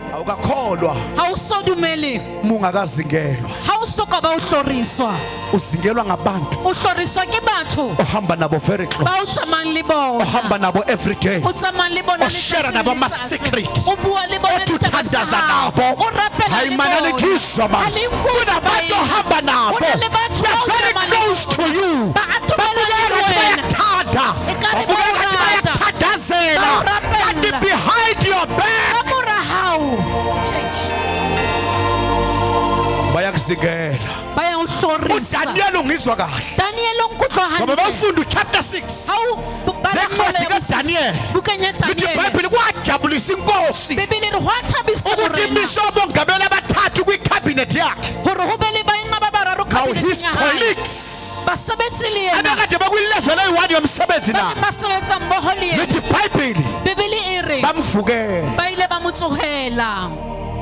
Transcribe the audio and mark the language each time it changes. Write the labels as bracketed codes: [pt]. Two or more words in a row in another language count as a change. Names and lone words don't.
[zu] awukakholwa [st] ha o so dumele [zu] mungakazingelwa [st] ha o so ka ba o hloriswa [zu] uzingelwa ngabantu [st] o hloriswa ke batho [zu] ohamba nabo [en] very close [st] ba o tsamayang le bona [zu] ohamba nabo [en] every day [st] o tsamayang le bona [zu] oshare nabo ama-secret [st] o bua le bona [zu] otuthandaza nabo [st] o rapela le [zu] hayimanalekiswa [st] bona [zu] manje kunabantu ohamba nabo [en] they're very close to you [zu] bayakuthanda bayakuthandazela kanti [en] behind your back [st] kamora hao [zu] bayakuzingela [st] bayahlorisa [zu] uDaniel ungizwa kahle [st] Daniel onkutlwa [zu] ngoba [st] hantle [zu] bafunda chapter 6 hawu lencwadi kaDaniel bukenya lithi Daniel iBhayibheli kwajabulisa inkosi [st] Bibili re hwathabisa [zu] ukuthi imise obongabela abathathu kwicabinet yakhe [st] hore ho be le baina ba bararo [en] now his [st] kabineteng ya hae colleagues basebetsi le yena [zu] abakade bakwilevel eyi-1 yomsebenzi [st] ba na ne ba sebetsa mmoho le yena [zu] lithi iBhayibheli [st] Bibili e re [zu] bamvukela [st] ba ile ba mo tsogela